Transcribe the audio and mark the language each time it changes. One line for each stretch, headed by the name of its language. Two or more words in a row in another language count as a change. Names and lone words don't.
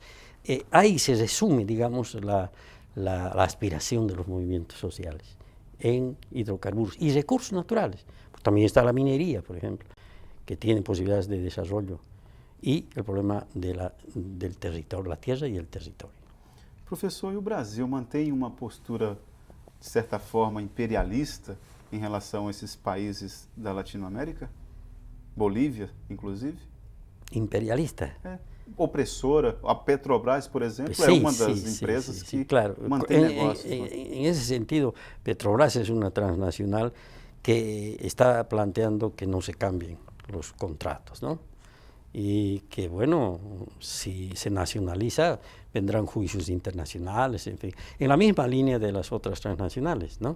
Spanish: Ahí se resume, digamos, la aspiración de los movimientos sociales en hidrocarburos y recursos naturales. Pues también está la minería, por ejemplo, que tiene posibilidades de desarrollo, y el problema del territorio, la tierra y el territorio.
Portuguese: Professor, e o Brasil mantém uma postura, de certa forma, imperialista em relação a esses países da Latinoamérica? Bolívia, inclusive? Imperialista. Opressora. A Petrobras, por exemplo,
Spanish: Sí,
Portuguese: é uma das
Spanish: sí,
Portuguese: empresas
Spanish: sí,
Portuguese: que
Spanish: claro.
Portuguese: mantém negócios.
Spanish: En ese sentido, Petrobras es una transnacional que está planteando que no se cambien los contratos, ¿no? Y que, bueno, si se nacionaliza, vendrán juicios internacionales, en fin, en la misma línea de las otras transnacionales, ¿no?